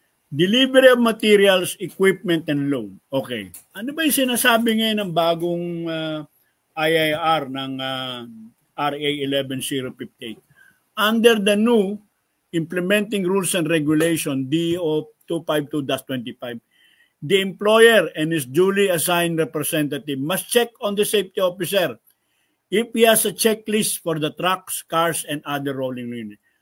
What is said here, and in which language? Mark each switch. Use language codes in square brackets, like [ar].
[en] Delivery of materials, equipment, and load. Okay. [tl] Ano ba yung sinasabi ngayon ng bagong IIR ng RA 11058? [en] Under the new Implementing Rules and Regulation, DO 252-25, the employer and his duly assigned representative must check on the safety officer if he has a checklist for the trucks, cars, and other rolling units.